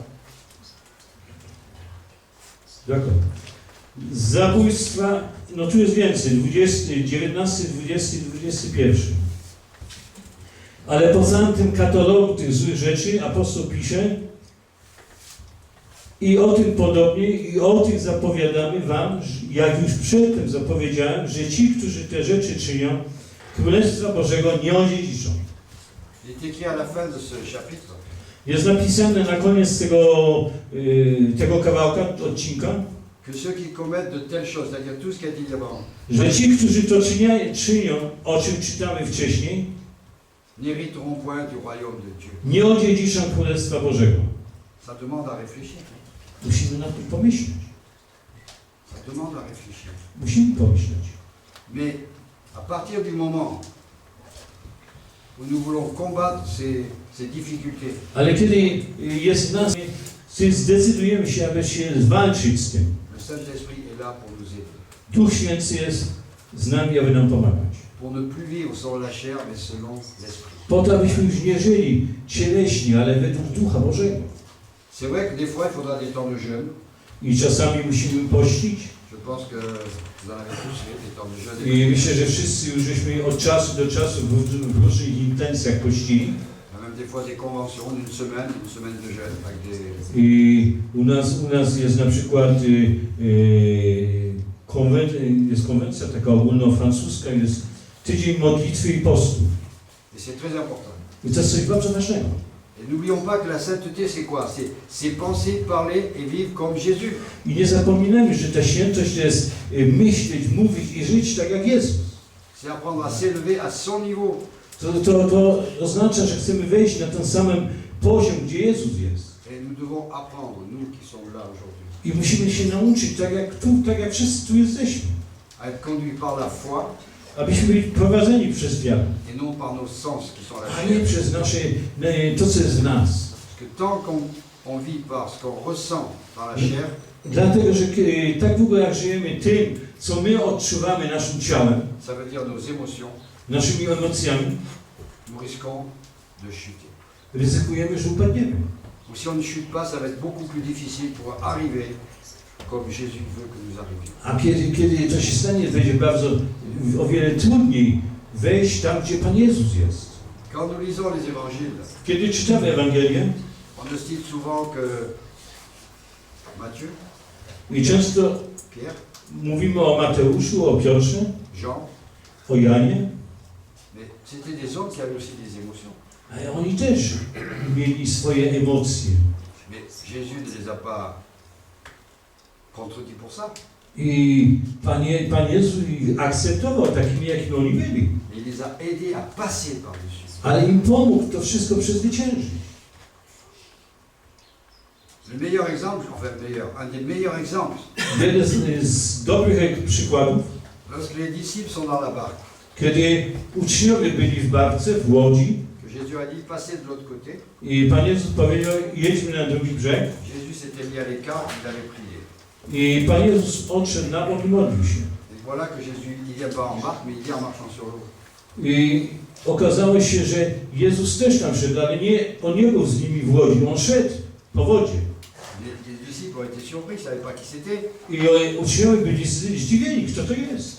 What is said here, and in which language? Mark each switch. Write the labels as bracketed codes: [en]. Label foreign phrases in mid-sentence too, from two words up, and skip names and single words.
[fr] D'accord. [pl] Zabójstwa, no tu jest więcej, 19, 20, 21. Ale poza tym katalogu tych złych rzeczy apostoł pisze i o tym podobnie, i o tych zapowiadamy wam, jak już przedtem zapowiedziałem, że ci, którzy te rzeczy czynią, Królestwa Bożego nie odziedziczą. [fr] Il est écrit à la fin de ce chapitre [pl] Jest napisane na koniec tego kawałka, odcinka, [fr] que ceux qui commettent de telles choses, c'est-à-dire tout ce qu'a dit avant, [pl] że ci, którzy to czynią, o czym czytamy wcześniej, [fr] n'hériteront point du royaume de Dieu. [pl] nie odziedziczą Królestwa Bożego. [fr] Ça demande à réfléchir. [pl] Musimy na tym pomyśleć. [fr] Ça demande à réfléchir. [pl] Musimy pomyśleć. [fr] Mais à partir du moment où nous voulons combattre ces difficultés, [pl] Ale kiedy jest w nas, zdecydujemy się, aby się walczyć z tym. [fr] le Saint-Esprit est là pour nous aider. [pl] Duch Święty jest z nami, aby nam pomagać. [fr] Pour ne plus vivre selon la chair, mais selon l'Esprit. [pl] Po to, abyśmy już nie żyli cieleśnie, ale według Ducha Bożego. [fr] C'est vrai que des fois, il faudra des temps de jeûne. [pl] I czasami musimy pościć. [fr] Je pense que vous en avez tous fait, des temps de jeûne. [pl] I myślę, że wszyscy już żeśmy od czasu do czasu w różnych intencjach pościli. [fr] Il y a même des fois des conventions d'une semaine de jeûne avec des... [pl] I u nas jest na przykład konwencja taka ogólnofrancuska, jest tydzień modlitwy i postu. [fr] Et c'est très important. [pl] I to jest coś bardzo ważnego. [fr] Et n'oublions pas que la sainteté, c'est quoi? C'est penser, parler et vivre comme Jésus. [pl] I nie zapominajmy, że ta świętość to jest myśleć, mówić i żyć tak jak Jezus. [fr] C'est apprendre à s'élever à son niveau. [pl] To oznacza, że chcemy wejść na ten sam poziom, gdzie Jezus jest. [fr] Et nous devons apprendre, nous qui sommes là aujourd'hui, [pl] I musimy się nauczyć, tak jak wszyscy tu jesteśmy. [fr] à être conduits par la foi [pl] Abyśmy byli prowadzeni przez wiarę, [fr] et non par nos sens qui sont la [pl] a nie [fr] chair. [pl] przez to, co jest w nas. [fr] Parce que tant qu'on vit par ce qu'on ressent par la chair, [pl] Dlatego, że tak długo jak żyjemy tym, co my odczuwamy naszym ciałem, [fr] ça veut dire nos émotions, [pl] naszymi emocjami, [fr] nous risquons de chuter. [pl] ryzykujemy, że upadniemy. [fr] Ou si on ne chute pas, ça va être beaucoup plus difficile pour arriver comme Jésus veut que nous arrivions. [pl] A kiedy to się stanie, będzie o wiele trudniej wejść tam, gdzie Pan Jezus jest. [fr] Quand nous lisons les évangiles, [pl] Kiedy czytamy Ewangelię, [fr] on nous cite souvent que Matthieu, [pl] i często [fr] Pierre, [pl] mówimy o Mateuszu, o Piotrze, [fr] Jean, [pl] o Janie, [fr] mais c'était des hommes qui avaient aussi des émotions. [pl] a oni też mieli swoje emocje. [fr] Mais Jésus ne les a pas contredits pour ça. [pl] I Pan Jezus ich akceptował takimi, jakimi oni byli. [fr] Mais il les a aidés à passer par-dessus. [pl] Ale im pomógł to wszystko przezwyciężyć. [fr] Le meilleur exemple, un des meilleurs exemples, [pl] Jeden z dobrych przykładów, [fr] lorsque les disciples sont dans la barque, [pl] kiedy uczniowie byli w barce, w łodzi, [fr] que Jésus a dit passez de l'autre côté, [pl] i Pan Jezus powiedział, jedźmy na drugi brzeg. [fr] Jésus s'était mis à l'écart, il avait prié. [pl] I Pan Jezus odszedł na bok i modlił się. [fr] Et voilà que Jésus, il vient pas en barque, mais il vient en marchant sur l'eau. [pl] I okazało się, że Jezus też tam szedł, ale on nie był z nimi w łodzi, on szedł po wodzie. [fr] Les disciples ont été surpris, ils ne savaient pas qui c'était. [pl] I uczniowie byli zdziwieni, kto to jest.